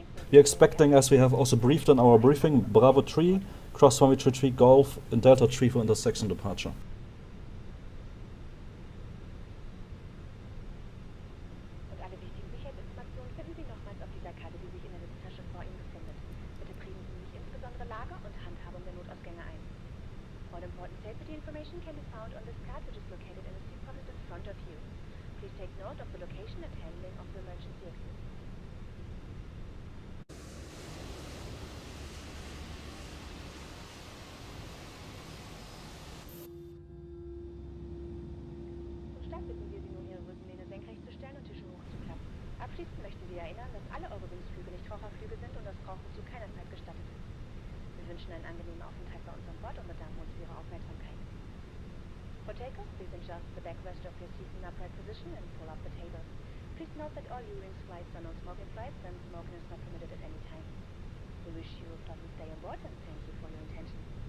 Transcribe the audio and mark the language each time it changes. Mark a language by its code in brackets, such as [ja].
[en] We're expecting, as we have also briefed in our briefing, Bravo 3, cross runway 33 Golf, and Delta 3 for intersection departure. [de] Und alle wichtigen Sicherheitsinformationen finden Sie nochmals auf dieser Karte, die sich in der Sitztasche vor Ihnen befindet. Bitte prägen Sie sich insbesondere Lager und Handhabung der Notausgänge ein. [en] All important safety information can be found on this card, which is located in the seat pocket in front of you. Please take note of the location and handling of the emergency exit. [de] Zum Start bitten wir Sie nun, Ihre Rückenlehne senkrecht zu stellen und Tische hochzuklappen. Abschließend möchten wir erinnern, dass alle Eurowings-Flüge nicht Raucherflüge sind und das Rauchen zu keiner Zeit gestattet ist. Wir wünschen einen angenehmen Aufenthalt bei uns an Bord und bedanken uns für Ihre Aufmerksamkeit. [en] For takeoff, please adjust the backrest of your seat in upright position and pull up the table. Please note that all Eurowings flights are no-smoking flights and smoking is not permitted at any time. We wish you a pleasant stay on board and thank you for your attention.